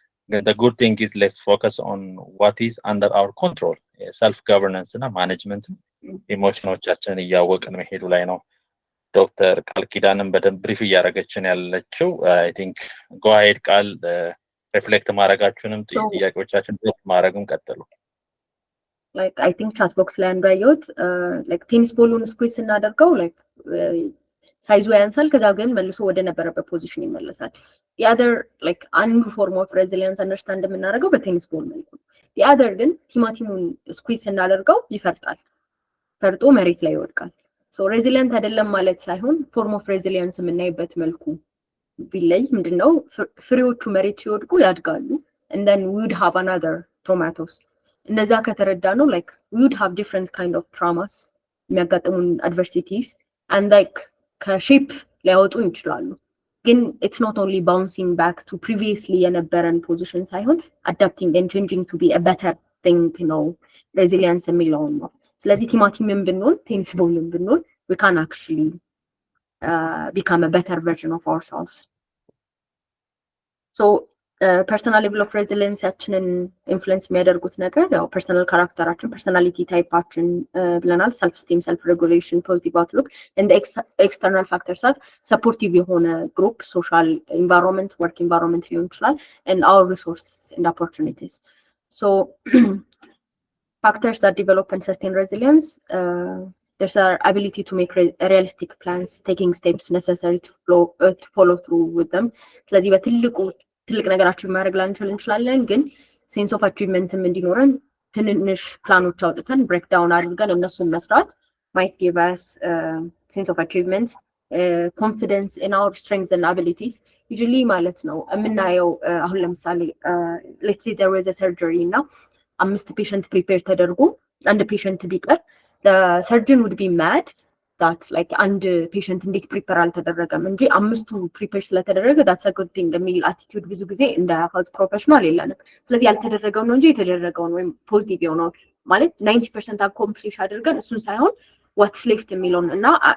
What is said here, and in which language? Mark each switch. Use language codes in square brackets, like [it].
[en] The good thing is let's focus on what is under our control, [am] self governance እና management ኢሞሽኖቻችን እያወቅን መሄዱ ላይ ነው። ዶክተር ቃል ኪዳንም በደንብ ብሪፍ እያደረገችን ያለችው [en] I think go ahead [am] ቃል ሪፍሌክት ማድረጋችሁንም ጥያቄዎቻችን ማድረግም ቀጥሉ። [en] Like I think [am] chat box ላይ እንዳየሁት like ቴኒስ ቦሉን ስኩዊዝ እናደርገው like ሳይዙ ያንሳል ከዛ ግን መልሶ ወደ ነበረበት ፖዚሽን ይመለሳል። [en] the other like [am] አንዱ [en] form of resilience understand [am] የምናደርገው በቴኒስ ቦል መልኩ ነው። the other ግን ቲማቲሙን ስኩዊዝ እናደርገው ይፈርጣል፣ ፈርጦ መሬት ላይ ይወድቃል። [en] so resilient [am] አይደለም ማለት ሳይሆን form of resilience የምናይበት መልኩ ቢለይ ምንድነው ፍሬዎቹ መሬት ሲወድቁ ያድጋሉ [en] and then we would have another tomatoes. [am] እነዛ ከተረዳ ነው [en] like we would have different kind of traumas [am] የሚያጋጥሙን [en] adversities and like [am] ከሼፕ ሊያወጡ ይችላሉ። ግን [en] it's not only bouncing back to previously [am] የነበረን [en] position [am] ሳይሆን [en] adapting and changing to be a better thing, resilience [am] የሚለው ነው። ስለዚህ ቲማቲምን ብንሆን ቴኒስ ቦልን ብንሆን [en] we can actually become a better version of ourselves. So personal level of resilience [am] ያችንን ኢንፍሉዌንስ የሚያደርጉት ነገር ያው [en] ፐርሰናል ካራክተራችን ፐርሰናሊቲ ታይፓችን [am] ብለናል። [en] ሰልፍ ስቲም፣ ሰልፍ ሬጉሌሽን፣ ፖዚቲቭ አውትሉክ and the external factors are supportive [am] የሆነ [en] ግሩፕ ሶሻል ኢንቫይሮንመንት ወርክ ኢንቫይሮንመንት [am] ሊሆን ይችላል [en] and our resources and opportunities. So factors that develop and sustain resilience there's our ability to make realistic plans, taking steps necessary to follow through with them. [am] ስለዚህ በትልቁ ትልቅ ነገራችን ማድረግ ላንችል እንችላለን፣ ግን ሴንስ ኦፍ አቺቭመንትም እንዲኖረን ትንንሽ ፕላኖች አውጥተን ብሬክዳውን አድርገን እነሱን መስራት [en] might give us sense of achievement, confidence in our strengths and abilities. [am] Usually ማለት ነው የምናየው አሁን ለምሳሌ [en] let's say there was a surgery [am] እና 5 patient prepare ተደርጎ አንድ patient ቢቀር [en] the surgeon would be mad that like [am] አንድ patient እንዴት prepare አልተደረገም እንጂ 5ቱ prepare ስለተደረገ [en] that's a good thing [am] የሚል attitude ብዙ ጊዜ እንደ health professional የለንም። ስለዚህ ያልተደረገው ነው እንጂ የተደረገውን ወይም ፖዚቲቭ የሆነው ማለት 90% accomplish አድርገን እሱን ሳይሆን [en] what's left [am] የሚለውን እና